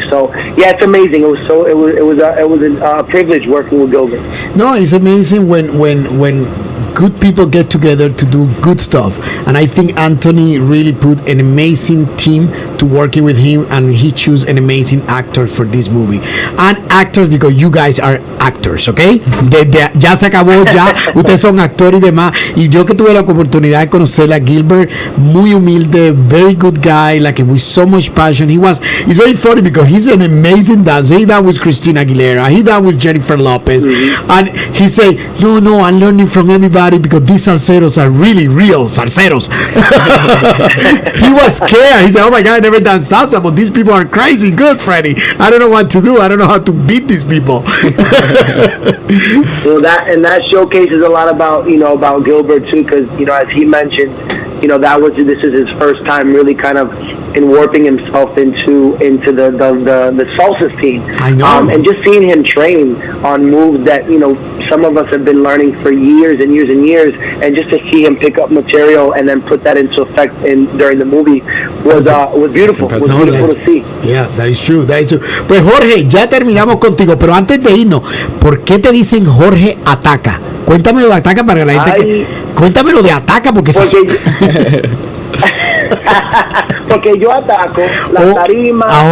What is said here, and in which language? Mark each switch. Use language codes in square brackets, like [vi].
[en] So yeah, it's amazing. It was a privilege working with Gilbert. No, it's amazing when good people get together to do good stuff, and I think Anthony really put an amazing team to working with him, and he chose an amazing actor for this movie. And actors, because you guys are actors, ¿ok? [es] Ya se acabó, ya ustedes son actores y demás. Y yo que tuve la oportunidad de conocer a Gilbert, muy humilde, [en] very good guy, like with so much passion. It's very funny because he's an amazing dancer. He done with Christina Aguilera, he done with Jennifer Lopez, and he say, no, I'm learning from everybody because these salseros are really real salseros. He was scared. He said, oh my God, I never done salsa, but these people are crazy good, Freddie. I don't know what to do. I don't know how to beat these people. So that showcases a lot about Gilbert too, because as he mentioned, this is his first time really kind of warping himself into the salsa scene. I know. And just seeing him train on moves that some of us have been learning for years and years and years, and just to see him pick up material and then put that into effect during the movie was beautiful. Was beautiful to see. Yeah, that is true. [es] Pues Jorge, ya terminamos contigo, pero antes de irnos, ¿por qué te dicen Jorge Ataca? Cuéntamelo de Ataca para la gente cuéntamelo de Ataca porque porque yo ataco la tarima.